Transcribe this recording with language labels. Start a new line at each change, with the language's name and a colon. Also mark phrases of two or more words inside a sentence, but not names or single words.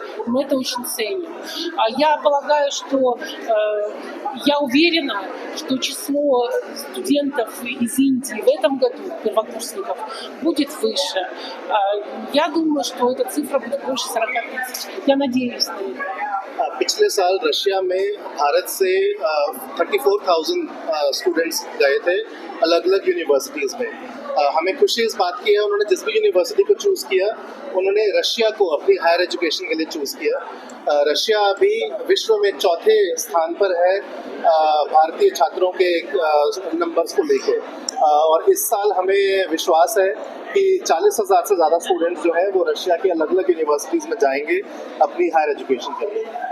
Russian: Мы это очень ценим. Я полагаю, что я уверена, что число студентов из Индии в этом году, первокурсников, будет выше. Я думаю, что эта цифра будет больше 40 тысяч. Я надеюсь на это.
Hindi: पिछले साल रशिया में भारत से 34,000 स्टूडेंट्स गए थे अलग अलग यूनिवर्सिटीज़ में। हमें खुशी इस बात की है उन्होंने जिस भी यूनिवर्सिटी को चूज़ किया उन्होंने रशिया को अपनी
English: higher education
Hindi: के लिए चूज़ किया। रशिया अभी विश्व में चौथे स्थान पर है भारतीय छात्रों के नंबर्स को लेकर, और इस साल हमें विश्वास है कि 40,000 से ज़्यादा स्टूडेंट्स जो है वो रशिया की अलग अलग यूनिवर्सिटीज़ में जाएंगे अपनी
English: higher education
Hindi: के लिए।